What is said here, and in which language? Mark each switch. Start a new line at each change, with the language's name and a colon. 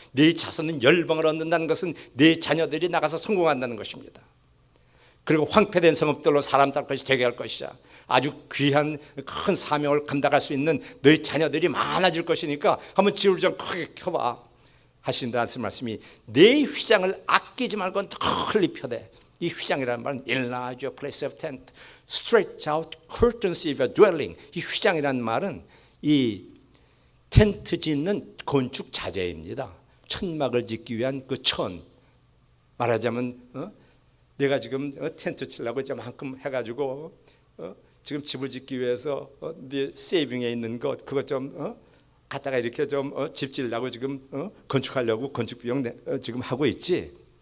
Korean: 네 자손은 열방을 얻는다는 것은 네 자녀들이 나가서 성공한다는 것입니다. 그리고 황폐된 성읍들로 사람 살 것이 되게 할 것이야. 아주 귀한 큰 사명을 감당할 수 있는 너희 자녀들이 많아질 것이니까 한번 지우를 좀 크게 켜봐 하신다는 말씀이, 내 휘장을 아끼지 말고 널리 펴대. 이 휘장이라는 말은
English: enlarge your place of tent, stretch out curtains of your dwelling.
Korean: 이 휘장이라는 말은 이 텐트 짓는 건축 자재입니다. 천막을 짓기 위한 그 천. 말하자면 내가 지금 텐트 치려고 이만큼 해가지고 지금 집을 짓기 위해서 네 세이빙에 있는 것 그것 좀 갖다가 이렇게 좀 집 지으려고 지금 건축하려고 건축 비용 지금 하고 있지.